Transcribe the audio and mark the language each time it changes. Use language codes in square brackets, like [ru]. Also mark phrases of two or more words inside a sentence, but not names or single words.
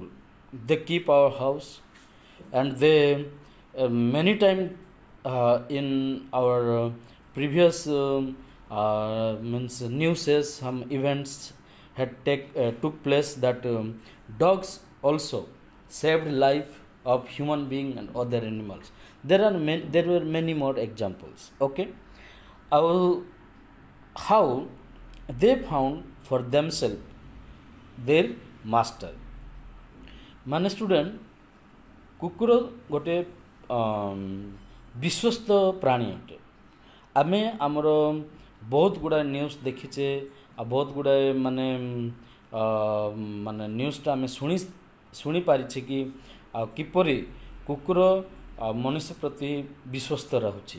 [en] They keep our house and they many times in our previous means newses, some events had took place that dogs also saved life of human being and other animals. There were many more examples. Okay, how they found for themselves their master. [or] ମାନେ ଷ୍ଟୁଡେଣ୍ଟ, କୁକୁର ଗୋଟେ ବିଶ୍ୱସ୍ତ ପ୍ରାଣୀ ଅଟେ। ଆମେ ଆମର ବହୁତ ଗୁଡ଼ାଏ ନ୍ୟୁଜ୍ ଦେଖିଛେ ଆଉ ବହୁତ ଗୁଡ଼ାଏ ମାନେ ନ୍ୟୁଜ୍ଟା ଆମେ ଶୁଣିପାରିଛେ କି ଆଉ କିପରି କୁକୁର ମଣିଷ ପ୍ରତି ବିଶ୍ୱସ୍ତ ରହୁଛି।